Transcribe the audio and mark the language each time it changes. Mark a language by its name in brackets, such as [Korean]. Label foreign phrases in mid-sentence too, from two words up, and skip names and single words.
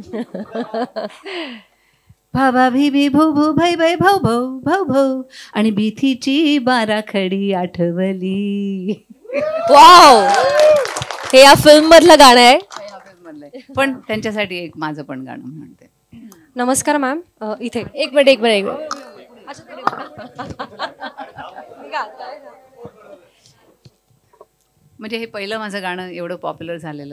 [Marathi] भाभा बीबी भूभू भै भै भौ भौ भौ भौ आणि भीतीची बाराखडी आठवली. वाव, हे या फिल्म मधलं गाणं आहे. पण त्यांच्यासाठी एक माझं पण गाणं म्हणते. नमस्कार मॅम, इथे एक मिनिट. म्हणजे हे पहिलं माझं गाणं एवढं पॉप्युलर झालेलं.